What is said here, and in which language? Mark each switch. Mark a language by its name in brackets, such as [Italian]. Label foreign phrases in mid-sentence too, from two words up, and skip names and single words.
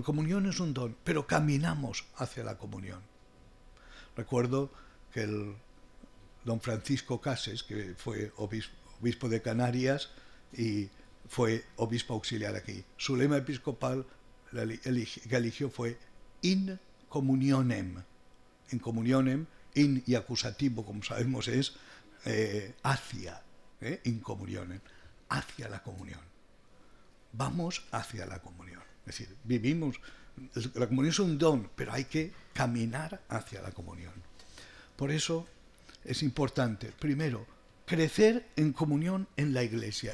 [Spanish] La comunión es un don, pero caminamos hacia la comunión. Recuerdo que el don Francisco Cases, que fue obispo de Canarias y fue obispo auxiliar aquí, su lema episcopal que eligió fue [Latin] in communionem. In communionem, [Spanish] in y acusativo, como sabemos, es hacia, [Latin] in communionem, [Spanish] hacia la comunión. Vamos hacia la comunión. Es decir, vivimos, la comunión es un don, pero hay que caminar hacia la comunión. Por eso es importante, primero, crecer en comunión en la Iglesia.